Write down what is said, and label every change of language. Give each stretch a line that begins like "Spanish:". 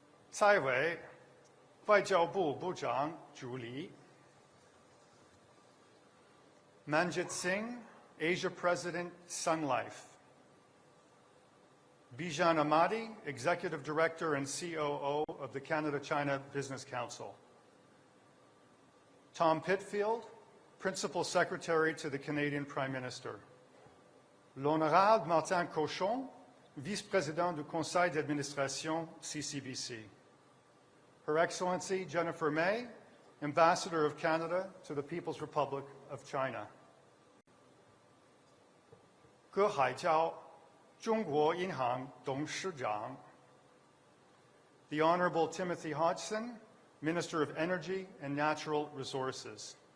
English: 蔡伟，
Chinese: 外交部部长助理
English: Manjit Singh, Asia President, Sun Life. Bijan Ahmadi, Executive Director and COO of the Canada-China Business Council. Tom Pitfield, Principal Secretary to the Canadian Prime Minister.
French: L'Honorable Martin Cochon, Vice-Président du Conseil d'Administration, CCBC.
English: Her Excellency Jennifer May, Ambassador of Canada to the People's Republic of China. 葛海娇，
Chinese: 中国银行董事长
English: The Honourable Timothy Hodgson, Minister of Energy and Natural Resources.